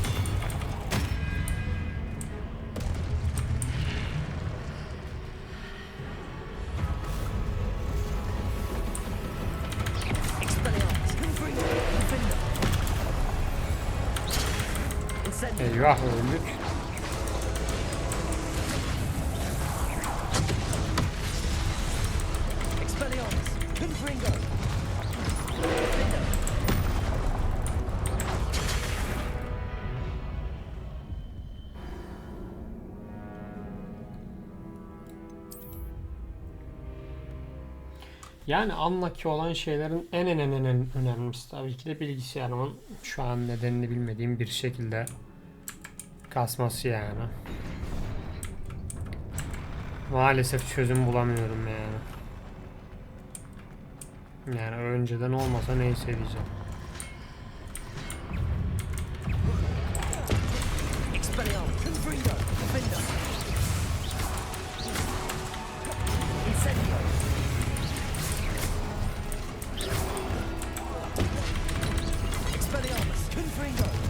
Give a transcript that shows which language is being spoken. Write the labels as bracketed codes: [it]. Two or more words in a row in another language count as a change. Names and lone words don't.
[la] Expelliarmus. Confringo. Defendo. Incendio. [tr] Eyvah öldük. [la] Expelliarmus. Confringo. Defendo. [tr] Yani anlaki olan şeylerin en önemlisi tabii ki de bilgisayarımın şu an nedenini bilmediğim bir şekilde kasması yani. Maalesef çözüm bulamıyorum yani. Yani önceden olmasa neyse diyeceğim. [la] Expelliarmus. Confringo. Defendo. Incendio. Expelliarmus. Confringo.